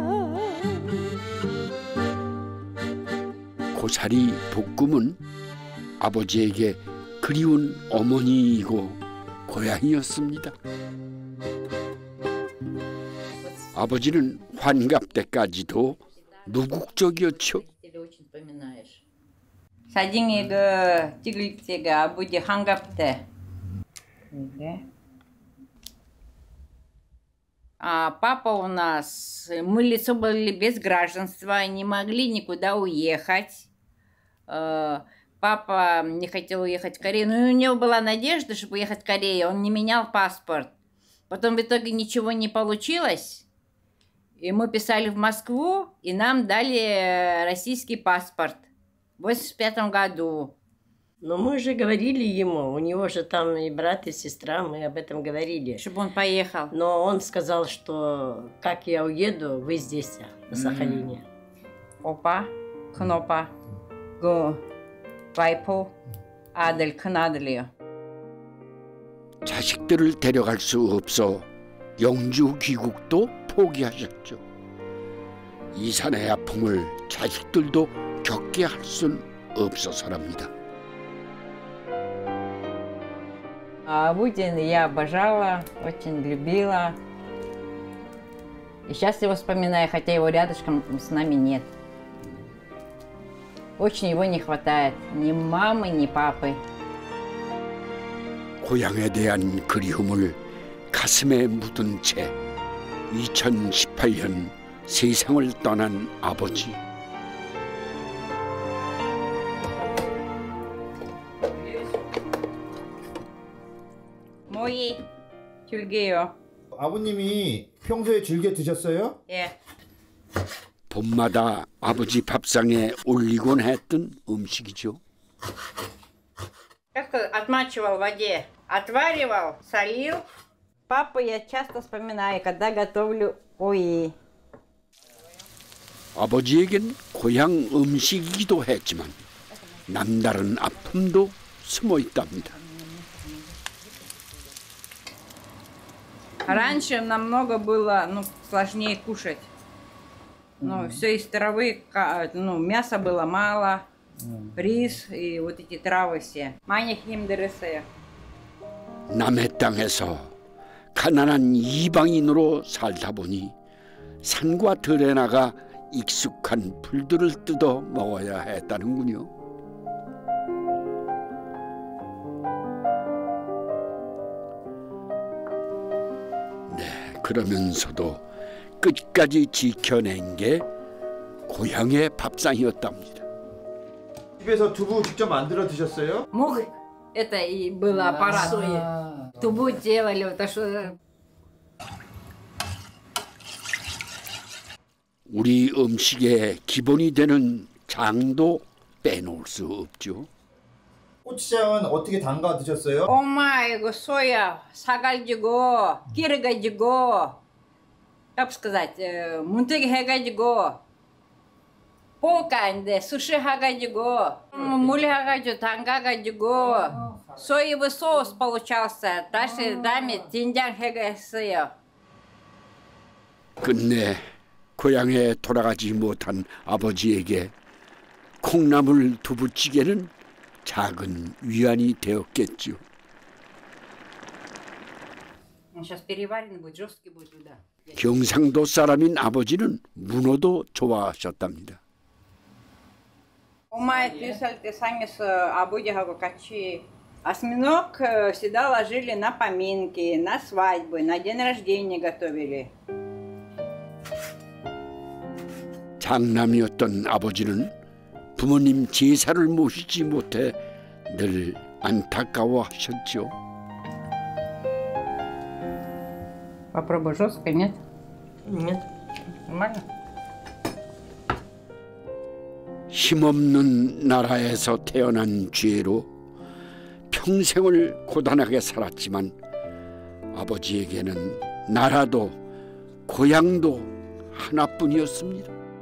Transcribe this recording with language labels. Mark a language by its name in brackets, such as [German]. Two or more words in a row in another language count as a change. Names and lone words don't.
[Korean] 고사리 볶음은 아버지에게 그리운 어머니이고 고향이었습니다. 아버지는 환갑 때까지도 무국적이었죠. 사진이가 찍을 때가 아버지 환갑 때. [Russian] А папа у нас, мы лицо были без гражданства, не могли никуда уехать. Папа не хотел уехать в Корею, но у него была надежда, чтобы уехать в Корею, он не менял паспорт. Потом в итоге ничего не получилось, и мы писали в Москву, и нам дали российский паспорт в 1985 году. Но мы же говорили ему, у него же там и брат, и сестра, мы об этом говорили. Чтобы он поехал. Но он сказал, что как я уеду, вы здесь, на Сахалине. Опа, кнопа, [Korean] 그 와이프 아들 큰아들이요. 자식들을 데려갈 수 없어 영주 귀국도 포기하셨죠. 이산의 아픔을 자식들도 겪게 할 순 없어서랍니다. [Russian] Абудин я обожала, очень любила. И сейчас его вспоминаю, хотя его рядышком с нами нет. Очень его не хватает. Ни мамы, ни папы. [Korean] 고향에 대한 그리움을 가슴에 묻은 채 2018년 세상을 떠난 아버지. 모이 줄게요. 아버님이 평소에 즐겨 드셨어요? 예. 봄마다 아버지 밥상에 올리곤 했던 음식이죠. [Russian] Как отмачивал в воде, отваривал, солил. Папу я часто вспоминаю, когда готовлю 오이. [Korean] 아버지에겐 고향 음식이기도 했지만 남다른 아픔도 숨어 있답니다. [Russian] Раньше намного было сложнее кушать. Все из травы, мяса было мало, рис и вот эти травы все. [Korean] 많이 힘들었어요. 남의 땅에서 가난한 이방인으로 살다 보니 산과 들에 나가 익숙한 풀들을 뜯어 먹어야 했다는군요. 네, 그러면서도 끝까지 지켜낸 게 고향의 밥상이었답니다. 집에서 두부 직접 만들어 드셨어요? [Russian] Мух, это и был аппарат. Тубу делали, вот что. [Korean] 우리 음식의 기본이 되는 장도 빼놓을 수 없죠. 고추장은 어떻게 담가 드셨어요? 엄마 이거 소야 사가지고 기르가지고, [Russian] как сказать, [Korean] 문태기 해가지고 볶아인데 суш해가지고 물 해가지고 담가가지고 [Russian] соевый соус получался. [Korean] 다음에 된장 해갔어요. 끝내 고향에 돌아가지 못한 아버지에게 콩나물 두부찌개는 작은 위안이 되었겠죠. 경상도 사람인 아버지는 문어도 좋아하셨답니다. [Russian] 엄마 писали сами с [Korean] 아버지하고 같이. [Russian] Осьминог всегда ложили на поминки, на свадьбы, на день рождения готовили. [Korean] 장남이었던 아버지는 부모님 제사를 모시지 못해 늘 안타까워하셨죠. [Russian] Попробуй жестко, нет? Нет. Нормально? [Korean] 힘없는 나라에서 태어난 죄로 평생을 고단하게 살았지만 아버지에게는 나라도 고향도 하나뿐이었습니다.